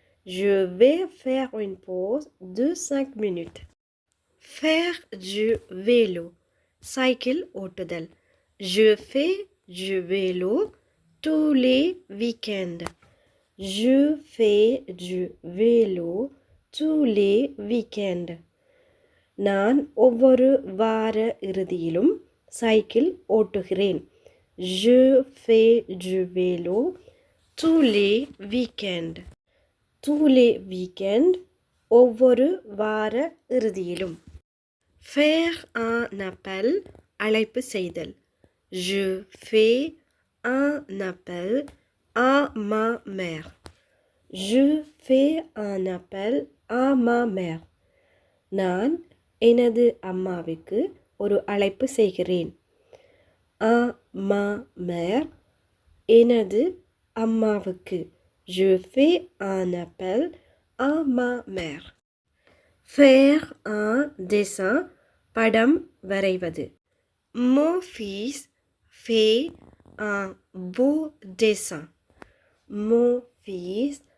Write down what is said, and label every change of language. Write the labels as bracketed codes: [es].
[fr] Je vais faire une pause de 5 minutes. Faire du vélo. [ta] Cycle ஓட்டுதல். [fr] Je fais du vélo tous les week-ends. Je fais du vélo tous les week-ends. [ta] நான் ஒவ்வொரு வார இறுதியிலும் cycle ஓட்டுகிறேன். [fr] Je fais du vélo tous les week-ends. Tous les week-ends [ta] ஒவ்வொரு வார இறுதியிலும். [fr] Faire un appel [ta] அழைப்பு செய்தல். [fr] Je fais un appel à ma mère. Je fais un appel à ma mère. [ta] நான் எனது அம்மாவுக்கு ஒரு அழைப்பு செய்கிறேன். [fr] À ma mère [ta] எனது அம்மாவுக்கு. [fr] Je fais un appel à ma mère. Faire un dessin [ta] படம் வரைவது. [fr] Mon fils fait un beau dessin. Mon fils